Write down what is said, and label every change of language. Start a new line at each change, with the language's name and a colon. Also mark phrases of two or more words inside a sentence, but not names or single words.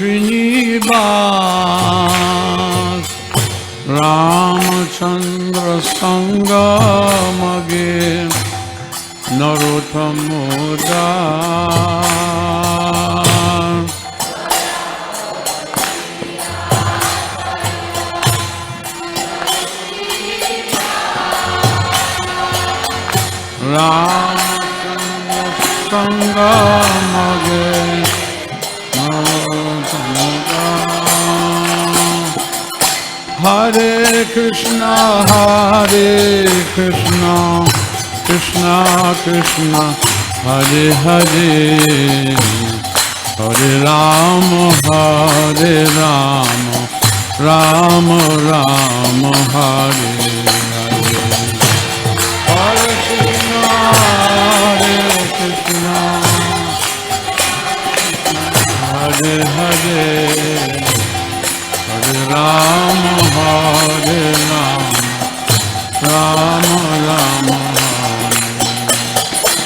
Bangla: শ্রীনিবাস রামচন্দ্র সঙ্গ মগে নরোত্তম দাস রামচন্দ্র সঙ্গ মগে
Sanskrit: নরোত্তম দাস হরে কৃষ্ণ কৃষ্ণ কৃষ্ণ হরে হরে হরে রাম রাম রাম হরে হরে হরে কৃষ্ণ হরে হরে হরে রাম রাম রাম